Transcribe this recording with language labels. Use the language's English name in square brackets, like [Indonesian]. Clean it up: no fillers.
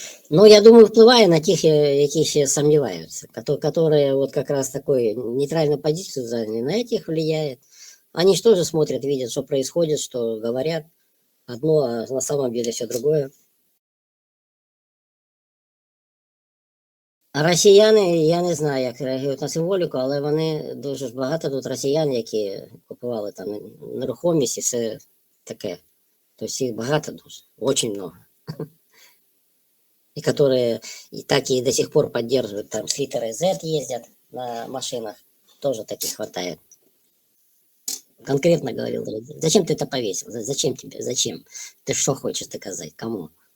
[Russian] Но я думаю, [Ukrainian] впливає на тих, які ще [Russian] сомневаются, которые вот как раз такой нейтральную позицию заняли, на этих влияет. Они же тоже смотрят, видят, что происходит, что говорят одно, а на самом деле все другое. [Ukrainian] А росіяни, я не знаю, як реагують на символіку, але вони дуже ж багато тут росіян, які купували там нерухомість і все таке. Тобто їх багато дуже, [Russian] очень много. И которые и так и до сих пор поддерживают, там с литерой Z ездят на машинах, тоже таких хватает. Конкретно говорил, зачем ты это повесил, зачем тебе, зачем, ты что хочешь доказать, кому?